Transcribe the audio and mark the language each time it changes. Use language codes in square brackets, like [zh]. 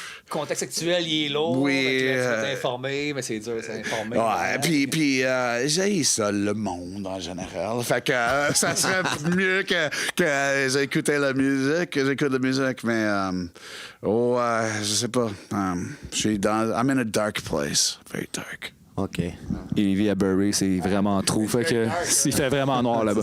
[fr] Contexte actuel, il est lourd. Oui, fait que là, tu es informé, mais c'est dur de s'informer. Ouais, puis j'ai ça, le monde en général. Fait que ça serait mieux que j'écoute la musique, mais je sais pas. Je suis [en] I'm in a dark place, very dark. OK. [fr] Il vit à Bury, c'est vraiment trou. Fait que il fait vraiment noir là-bas.